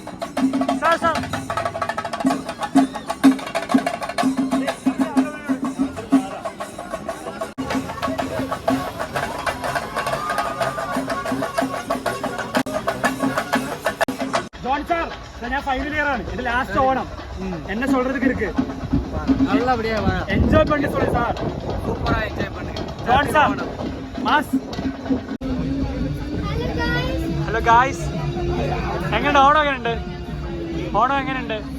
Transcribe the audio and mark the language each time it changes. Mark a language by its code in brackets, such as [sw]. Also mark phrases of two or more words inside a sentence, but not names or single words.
[ml] സാർ സാർ ജോൺ സാർ, ഞാൻ [en] final year [ml] ആണ്. എന്റെ ലാസ്റ്റ് ഓണം. [ta] என்ன சொல்றதுக்கு இருக்கு? நல்லபடியா என்ஜாய் பண்ணி சொல்லு சார். சூப்பரா என்ஜாய் பண்ணுங்க ஜான் சார். மாஸ். [en] hello guys, [ml] എങ്ങനെയുണ്ട് ഓണം? എങ്ങനെയുണ്ട് ഓണം? എങ്ങനെയുണ്ട്?